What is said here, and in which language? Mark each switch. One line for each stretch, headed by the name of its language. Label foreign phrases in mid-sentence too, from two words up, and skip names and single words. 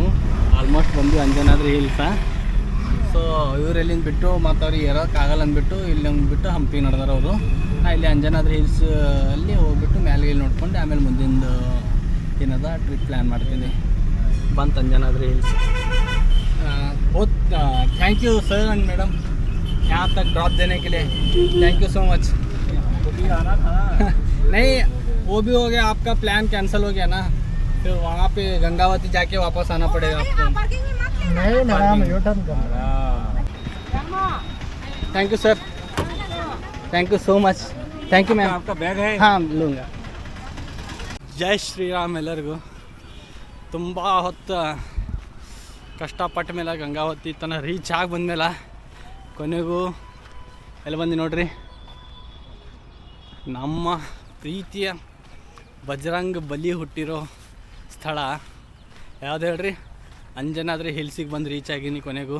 Kannada: ಆಲ್ಮೋಸ್ಟ್ ಬಂದು ಅಂಜನಾದ್ರಿ ಹಿಲ್ಸ. ಸೊ ಇವ್ರು ಎಲ್ಲಿಂದ ಬಿಟ್ಟು ಮತ್ತು ಅವ್ರಿಗೆ ಇರೋಕ್ಕಾಗಲ್ಲ ಅಂದ್ಬಿಟ್ಟು ಇಲ್ಲಿ ಬಿಟ್ಟು ಹಂಪಿಗೆ ನಡೆದಾರೆ ಅವರು. ನಾ ಇಲ್ಲಿ ಅಂಜನಾದ್ರಿ ಹಿಲ್ಸ್ ಅಲ್ಲಿ ಹೋಗ್ಬಿಟ್ಟು ಮೇಲೆ ಇಲ್ಲಿ ನೋಡ್ಕೊಂಡು ಆಮೇಲೆ ಮುಂದಿಂದು ಏನದ
English: trip plan
Kannada: ಮಾಡ್ತೀನಿ. ಬಂತು ಅಂಜನಾದ್ರಿ ಹಿಲ್ಸ್.
English: thank you sir and madam
Hindi: यहाँ तक ड्रॉप देने के लिए,
English: thank you so much.
Hindi: आना था नहीं वो भी हो गया, आपका प्लान कैंसिल हो गया ना, फिर वहाँ पे गंगावती जाके वापस आना पड़ेगा आपको. नहीं मैडम यू टर्न कर रहा.
English: thank you sir, thank you so much. thank you ma'am.
Hindi: आपका बैग है? हाँ लूँगा.
Kannada: ಜೈ ಶ್ರೀರಾಮ್ ಎಲ್ಲರಿಗೂ. ತುಂಬ ಹೊತ್ತು ಕಷ್ಟಪಟ್ಟ ಮೇಲೆ ಗಂಗಾವತಿ ತನಕ ರೀಚ್ ಆಗಿ ಬಂದಮೇಲೆ ಕೊನೆಗೂ ಎಲ್ಲಿ ಬಂದು ನೋಡ್ರಿ, ನಮ್ಮ ಪ್ರೀತಿಯ ಬಜರಂಗ ಬಲಿ ಹುಟ್ಟಿರೋ ಸ್ಥಳ ಯಾವ್ದು ಹೇಳ್ರಿ, ಅಂಜನಾದ್ರಿ ಹಿಲ್ಸಿಗೆ ಬಂದು ರೀಚ್ ಆಗೀನಿ ಕೊನೆಗೂ.